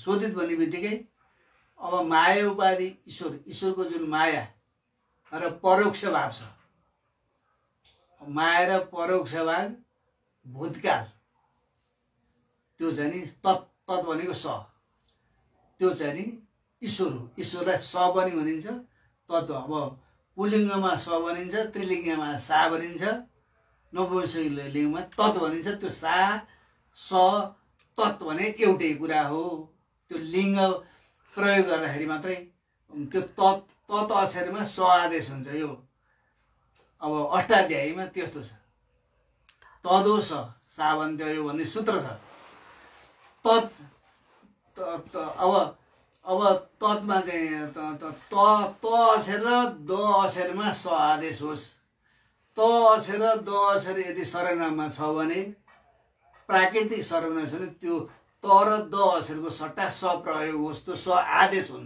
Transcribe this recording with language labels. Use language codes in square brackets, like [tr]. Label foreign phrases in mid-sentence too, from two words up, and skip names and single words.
[ne] शोधित भन्ने बित्तिकै अब माया उपाधि ईश्वरको जुन माया र परोक्ष भाव छ माया र परोक्ष भाग भूतकाल, त्यो चाहिँ नि तत् भनेको स, त्यो चाहिँ नि ईश्वर हो। ईश्वरलाई स पनि भनिन्छ, तत्व। अब पुल्लिङ्गमा स भनिन्छ, त्रिलिङ्गमा सा भनिन्छ, नपुंसक लिङ्गमा तत् भनिन्छ। त्यो सा स तत् भने एउटै कुरा हो। त्यो लिङ्ग प्रयोग गर्दाखेरि मात्रै त्यो तत् अक्षरमा स आदेश हुन्छ। यो अब अष्टाध्यायीमा त्यस्तो छ, [sa] तदो स सावन्त्य [ne] यो भन्ने सूत्र छ। अब तत्मा चाहिँ त अक्षर र द अक्षरमा स आदेश होस्। त अक्षर र द अक्षर यदि सर्वनाममा छ भने, प्राकृतिक सर्वनाम छ भने, त्यो त र द अक्षरको सट्टा स प्रयोग होस्, त्यो स आदेश हुन्छ।